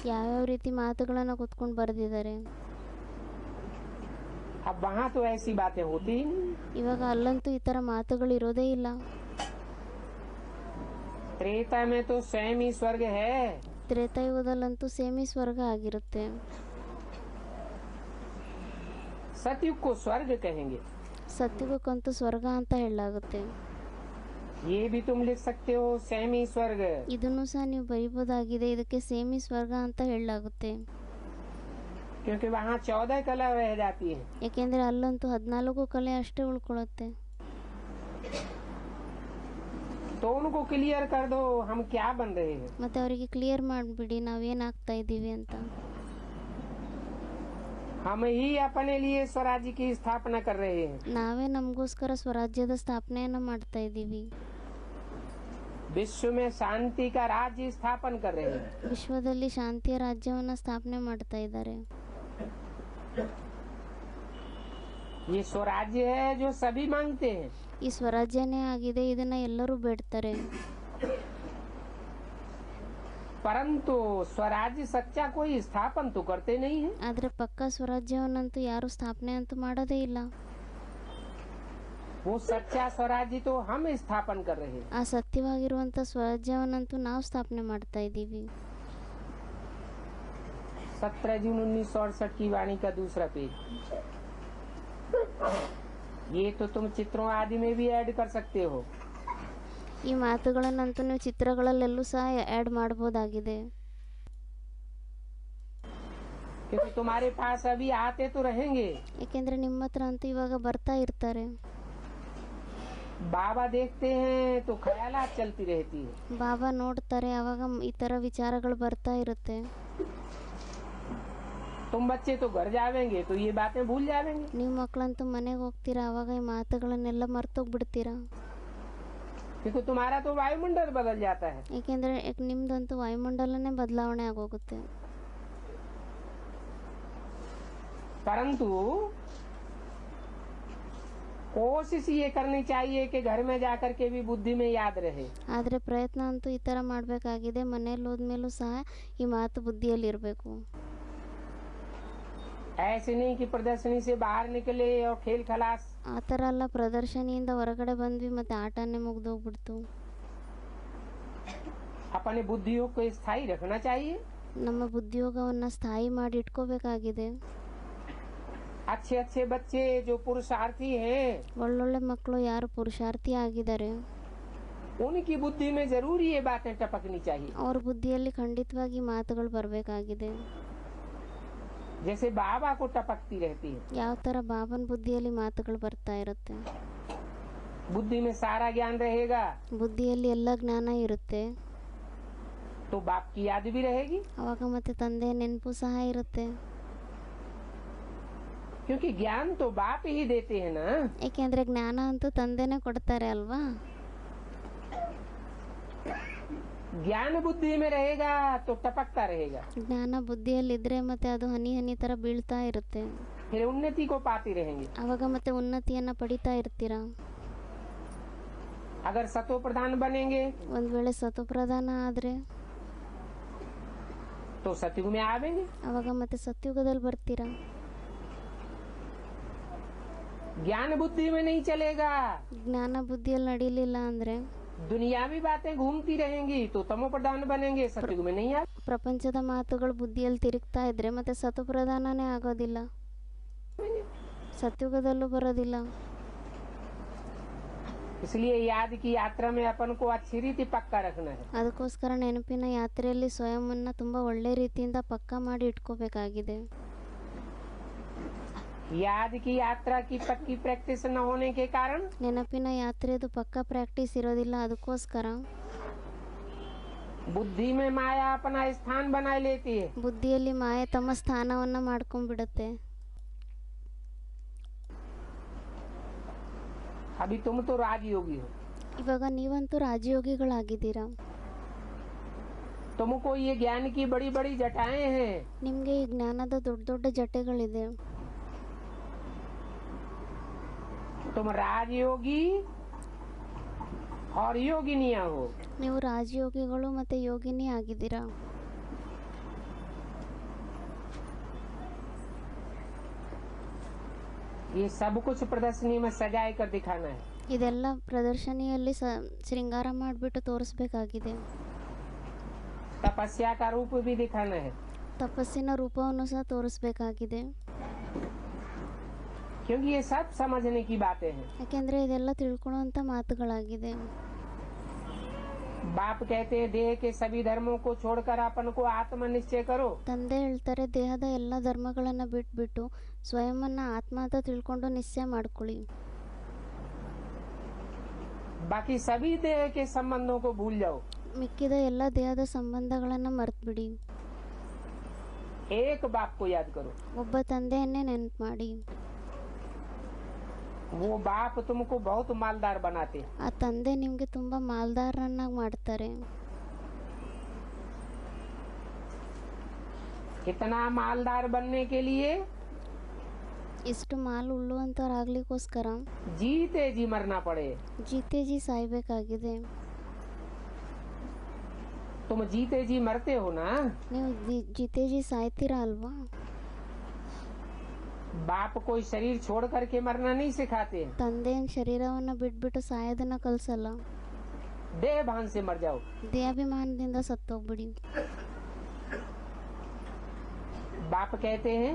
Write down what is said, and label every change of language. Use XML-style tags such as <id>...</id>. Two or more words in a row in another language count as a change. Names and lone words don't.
<kn>ಯಾವ್ಯಾವ ರೀತಿ ಮಾತುಗಳನ್ನ ಕೂತ್ಕೊಂಡು ಬರೆದಿದ್ದಾರೆ.</kn> <hi>अब वहाँ तो ऐसी बातें होती ही नहीं।</hi> <kn>ಇವಾಗ ಅಲ್ಲಂತೂ ಈ ತರ ಮಾತುಗಳು ಇರೋದೇ ಇಲ್ಲ.</kn> <hi>त्रेता में तो स्वयं ही स्वर्ग है।</hi> <kn>ತ್ರೇತಾಯುಗದಲ್ಲಂತೂ ಸೇಮಿ ಸ್ವರ್ಗ ಆಗಿರುತ್ತೆ.</kn> <hi>सतयुग को स्वर्ग कहेंगे।</hi> <kn>ಸತ್ಯುಗಕ್ಕಂತೂ ಸ್ವರ್ಗ ಅಂತ ಹೇಳಲಾಗುತ್ತೆ.</kn> <hi>ये भी तुम लिख सकते हो, सेमी स्वर्ग।</hi> <kn>ಇದನ್ನು ಸಹ ನೀವು ಬರಿಬೋದಾಗಿದೆ, ಇದಕ್ಕೆ ಸೇಮಿ ಸ್ವರ್ಗ ಅಂತ ಹೇಳಲಾಗುತ್ತೆ.</kn> <hi>क्योंकि वहाँ 14 कला रह जाती है।</hi> <kn>ಯಾಕೆಂದರೆ ಅಲ್ಲಂತೂ 14 ಕಲೆ ಅಷ್ಟೇ ಉಳ್ಕೊಳ್ಳುತ್ತೆ.</kn> <hi>तो उनको क्लियर कर दो हम क्या बन रहे हैं।</hi> <kn>ಮತ್ತು ಅವರಿಗೆ ಕ್ಲಿಯರ್ ಮಾಡಿಬಿಡಿ ನಾವೇನಾಗ್ತಾ ಇದ್ದೀವಿ ಅಂತ.</kn> <hi>हम ही अपने लिए स्वराज्य की स्थापना कर रहे हैं।</hi> <kn>ನಾವೇ ನಮಗೋಸ್ಕರ ಸ್ವರಾಜ್ಯದ ಸ್ಥಾಪನೆಯನ್ನು ಮಾಡ್ತಾ ಇದ್ದೀವಿ.</kn> <hi>विश्व में शांति का राज्य स्थापन कर रहे हैं।</hi> <kn>ವಿಶ್ವದಲ್ಲಿ ಶಾಂತಿಯ ರಾಜ್ಯವನ್ನು ಸ್ಥಾಪನೆ ಮಾಡ್ತಾ ಇದ್ದಾರೆ.</kn> <hi>ये स्वराज्य है जो सभी मांगते हैं।</hi> <kn>ಈ ಸ್ವರಾಜ್ಯನೇ ಆಗಿದೆ, ಇದನ್ನ ಎಲ್ಲರೂ ಬೇಡ್ತಾರೆ.</kn> <hi>परंतु स्वराज्य सच्चा कोई स्थापन तो करते नहीं है।</hi> <kn>ಆದರೆ ಪಕ್ಕಾ ಸ್ವರಾಜ್ಯವನ್ನಂತೂ ಯಾರು ಸ್ಥಾಪನೆ ಅಂತೂ ಮಾಡೋದೇ ಇಲ್ಲ.</kn> <hi>वो सच्चा स्वराज्य तो हम स्थापन कर रहे हैं।</hi> <kn>ಆ ಸತ್ಯವಾಗಿರುವಂಥ ಸ್ವರಾಜ್ಯವನ್ನಂತೂ ನಾವು ಸ್ಥಾಪನೆ ಮಾಡ್ತಾ ಇದ್ದೀವಿ.</kn> <hi>17 जून 1968 की वाणी का दूसरा पेज। ये तो तुम चित्रों आदि में भी ऐड कर सकते हो।</hi> <kn>ಈ ಮಾತುಗಳನ್ನಂತೂ ನೀವು ಚಿತ್ರಗಳಲ್ಲೆಲ್ಲೂ ಸಹ ಆ್ಯಡ್ ಮಾಡ್ಬೋದಾಗಿದೆ.</kn> <hi>क्योंकि तुम्हारे पास अभी आते तो रहेंगे।</hi> <kn>ಯಾಕೆಂದ್ರೆ ನಿಮ್ಮ ಹತ್ರ ಅಂತೂ ಇವಾಗ ಬರ್ತಾ ಇರ್ತಾರೆ.</kn> <hi>बाबा देखते हैं तो ख्यालात चलती रहती है।</hi> <kn>ಬಾಬಾ ನೋಡ್ತಾರೆ, ಅವಾಗ ಈ ಥರ ವಿಚಾರಗಳು ಬರ್ತಾ ಇರುತ್ತೆ.</kn> <hi>तुम बच्चे तो घर जावेंगे तो ये बातें भूल जावेंगे।</hi> <kn>ನೀವು ಮಕ್ಕಳಂತೂ ಮನೆಗೆ ಹೋಗ್ತೀರಾ, ಅವಾಗ ಈ ಮಾತುಗಳನ್ನೆಲ್ಲ ಮರ್ತೋಗ್ಬಿಡ್ತೀರಾ.</kn> <hi>क्योंकि तुम्हारा तो वायुमंडल बदल जाता है।</hi> <kn>ಏಕೆಂದರೆ ನಿಮ್ದಂತೂ ವಾಯುಮಂಡಲನೇ ಬದಲಾವಣೆ ಆಗೋಗುತ್ತೆ.</kn> <hi>परंतु कोशिश ये करनी चाहिए कि घर में जाकर के भी बुद्धि में याद रहे।</hi> <kn>ಆದರೆ ಪ್ರಯತ್ನ ಅಂತೂ ಈ ಥರ ಮಾಡಬೇಕಾಗಿದೆ. ಮನೇಲಿ ಹೋದ್ಮೇಲೂ ಸಹ ಈ ಮಾತು ಬುದ್ಧಿಯಲ್ಲಿ ಇರಬೇಕು.</kn> <hi>ऐसे नहीं कि प्रदर्शनी से बाहर निकले और खेल खलास।</hi> <kn>ಆ ಥರ ಎಲ್ಲ ಪ್ರದರ್ಶನಿಯಿಂದ ಹೊರಗಡೆ ಬಂದ್ವಿ ಮತ್ತೆ ಆಟನೇ ಮುಗ್ದೋಗ್ಬಿಡ್ತು.</kn> <hi>अपने बुद्धियों को स्थायी रखना चाहिए।</hi> <kn>ನಮ್ಮ ಬುದ್ಧಿಯೋಗವನ್ನು ಸ್ಥಾಯಿ ಮಾಡಿ ಇಟ್ಕೋಬೇಕಾಗಿದೆ.</kn> <hi>अच्छे अच्छे बच्चे जो पुरुषार्थी हैं</hi> <kn>ಒಳ್ಳೊಳ್ಳೆ ಮಕ್ಕಳು ಯಾರು ಪುರುಷಾರ್ಥಿ ಆಗಿದ್ದಾರೆ</kn> <hi>उनकी बुद्धि में जरूर ये बातें टपकनी चाहिए।</hi> <kn>ಅವ್ರ ಬುದ್ಧಿಯಲ್ಲಿ ಖಂಡಿತವಾಗಿ ಮಾತುಗಳು ಬರಬೇಕಾಗಿದೆ.</kn> <hi>जैसे बाबा को टपकती रहती है।</hi> <kn>ಯಾವ ಥರ ಬಾಬನ ಬುದ್ಧಿಯಲ್ಲಿ ಮಾತುಗಳು ಬರ್ತಾ ಇರುತ್ತೆ.</kn> <hi>बुद्धि में सारा ज्ञान रहेगा</hi> <kn>ಬುದ್ಧಿಯಲ್ಲಿ ಎಲ್ಲ ಜ್ಞಾನ ಇರುತ್ತೆ,</kn> <hi>तो बाप की याद भी रहेगी।</hi> <kn>ಅವಾಗ ಮತ್ತೆ ತಂದೆ ನೆನಪು ಸಹ ಇರುತ್ತೆ.</kn> <hi>क्योंकि ज्ञान तो बाप ही देते हैं ना।</hi> <kn>ಏಕೆಂದ್ರೆ ಜ್ಞಾನ ಅಂತೂ ತಂದೆನೇ ಕೊಡ್ತಾರೆ ಅಲ್ವಾ.</kn> <hi>ज्ञान बुद्धि में रहेगा तो टपकता रहेगा,</hi> <kn>ಜ್ಞಾನ ಬುದ್ಧಿಯಲ್ಲಿದ್ರೆ ಮತ್ತೆ ಅದು ಹನಿ ಹನಿ ತರ ಬೀಳ್ತಾ ಇರುತ್ತೆ.</kn> <hi>फिर उन्नति को पाते रहेंगे।</hi> <kn>ಅವಾಗ ಮತ್ತೆ ಉನ್ನತಿಯನ್ನ ಪಡಿತಾ ಇರ್ತೀರಾ.</kn> <hi>अगर सतो प्रधान बनेंगे</hi> <kn>ಒಂದ್ ವೇಳೆ ಸತೋಪ್ರಧಾನ ಆದ್ರೆ</kn> <hi>तो सतयुग में आवेंगे।</hi> <kn>ಅವಾಗ ಮತ್ತೆ ಸತ್ಯುಗದಲ್ಲಿ ಬರ್ತೀರಾ.</kn> <hi>ज्ञान बुद्धि में नहीं चलेगा,</hi> <kn>ಜ್ಞಾನ ಬುದ್ಧಿಯಲ್ಲಿ ನಡೀಲಿಲ್ಲ ಅಂದ್ರೆ</kn> <hi>दुनियावी बातें घूमती रहेंगी तो तमो प्रधान बनेंगे, सतयुग में नहीं आवे।</hi> <kn>ಪ್ರಪಂಚದ ಮಾತುಗಳು ಬುದ್ಧಿಯಲ್ಲಿ ತಿರುಗ್ತಾ ಇದ್ರೆ ಮತ್ತೆ ಸತೋಪ್ರಧಾನನೇ ಆಗೋದಿಲ್ಲ, ಸತ್ಯುಗದಲ್ಲೂ ಬರೋದಿಲ್ಲ.</kn> <hi>इसलिए याद की यात्रा में अपन को अच्छी रीति पक्का रखना है।</hi> <kn>ಅದಕ್ಕೋಸ್ಕರ ನೆನಪಿನ ಯಾತ್ರೆಯಲ್ಲಿ ಸ್ವಯಂವನ್ನ ತುಂಬಾ ಒಳ್ಳೆ ರೀತಿಯಿಂದ ಪಕ್ಕಾ ಮಾಡಿ ಇಟ್ಕೋಬೇಕಾಗಿದೆ.</kn> <hi>याद की यात्रा की पक्की प्रैक्टिस न होने के कारण</hi> <kn>ನೆನಪಿನ ಯಾತ್ರೆದು ಪಕ್ಕಾ ಪ್ರಾಕ್ಟೀಸ್ ಇರೋದಿಲ್ಲ. ಅದಕ್ಕೋಸ್ಕರ</kn> <hi>बुद्धि में माया अपना स्थान बनाए लेती है।</hi> <kn>ಬುದ್ಧಿಯಲ್ಲಿ ಮಾಯೆ ತಮ್ಮ ಸ್ಥಾನವನ್ನ ಮಾಡ್ಕೊಂಡ್ಬಿಡುತ್ತೆ.</kn> <hi>अभी तुम तो राजयोगी हो,</hi> <kn>ಇವಾಗ ನೀವಂತೂ ರಾಜಯೋಗಿಗಳಾಗಿದ್ದೀರಾ.</kn> <hi>तुमको ये ज्ञान की बड़ी बड़ी जटाएं हैं।</hi> <kn>ನಿಮ್ಗೆ ಈ ಜ್ಞಾನದ ದೊಡ್ಡ ದೊಡ್ಡ ಜಟೆಗಳಿದೆ.</kn> <hi>तुम राजयोगी और योगिनिया हो।</hi> <kn>ನೀವು ರಾಜಯೋಗಿಗಳು ಮತ್ತೆ ಯೋಗಿನಿ ಆಗಿದ್ದೀರಾ.</kn> <hi>ये सब कुछ प्रदर्शनी में सजाए कर दिखाना है।</hi> <kn>ಇದೆಲ್ಲ ಪ್ರದರ್ಶನಿಯಲ್ಲಿ ಶೃಂಗಾರ ಮಾಡಿಬಿಟ್ಟು ತೋರಿಸ್ಬೇಕಾಗಿದೆ.</kn> <hi>तपस्या का रूप भी दिखाना है,</hi> <kn>ತಪಸ್ಸಿನ ರೂಪವನ್ನು ಸಹ ತೋರಿಸ್ಬೇಕಾಗಿದೆ.</kn> <hi>क्योंकि ये सब समझने की बातें हैं।</hi> <kn>ಯಾಕೆಂದ್ರೆ ಇದೆಲ್ಲ ತಿಳ್ಕೊಳ್ಳುವಂತ ಮಾತುಗಳಾಗಿದೆ.</kn> <hi>बाप कहते हैं देह के सभी धर्मों को छोड़कर अपन को आत्म निश्चय करो।</hi> <kn>ತಂದೆ ಹೇಳ್ತಾರೆ ದೇಹದ ಎಲ್ಲ ಧರ್ಮಗಳನ್ನು ಬಿಟ್ಬಿಟ್ಟು ಸ್ವಯಂವನ್ನು ಆತ್ಮ ಅಂತ ತಿಳ್ಕೊಂಡು ನಿಶ್ಚಯ ಮಾಡ್ಕೊಳ್ಳಿ.</kn> <hi>बाकी सभी देह के संबंधों को भूल जाओ।</hi> <kn>ಮಿಕ್ಕಿದ ಎಲ್ಲ ದೇಹದ ಸಂಬಂಧಗಳನ್ನು ಮರೆತುಬಿಡಿ.</kn> <hi>एक बाप को याद करो।</hi> <kn>ಒಬ್ಬ ತಂದೆಯನ್ನೇ ನೆನಪು ಮಾಡಿ.</kn> <hi>वो बाप तुमको बहुत मालदार बनाते।</hi> <kn>ಆ ತಂದೆ ನಿಮಗೆ ತುಂಬ ಮಾಲ್ದಾರನ್ನಾಗಿ ಮಾಡ್ತಾರೆ.</kn> <hi>इतना मालदार बनने के लिए</hi> <kn>ಇಷ್ಟು ಮಾಲ್ ಉಳ್ಳುವಂಥವ್ರಾಗ್ಲಿಕ್ಕೋಸ್ಕರ</kn> <hi>जीते जी मरना पड़े। जीते जी</hi> <kn>ಸಾಯ್ಬೇಕಾಗಿದೆ.</kn> <hi>तुम जीते जी मरते हो ना।</hi> <kn>ನೀವು</kn> <hi>जीते जी</hi> <kn>ಸಾಯ್ತೀರಾ ಅಲ್ವಾ?</kn> <hi>बाप कोई शरीर छोड़ करके मरना नहीं सिखाते।</hi> <kn>ತಂದೆಯ ಶರೀರವನ್ನು ಬಿಟ್ಬಿಟ್ಟು ಸಾಯೋದನ್ನ ಕಲಿಸಲ್ಲ.</kn> <hi>देह भान से मर जाओ।</hi> <kn>ದೇಹಾಭಿಮಾನದಿಂದ ಸತ್ತೋಗ್ಬಿಡಿ.</kn> <hi>बाप कहते हैं</hi>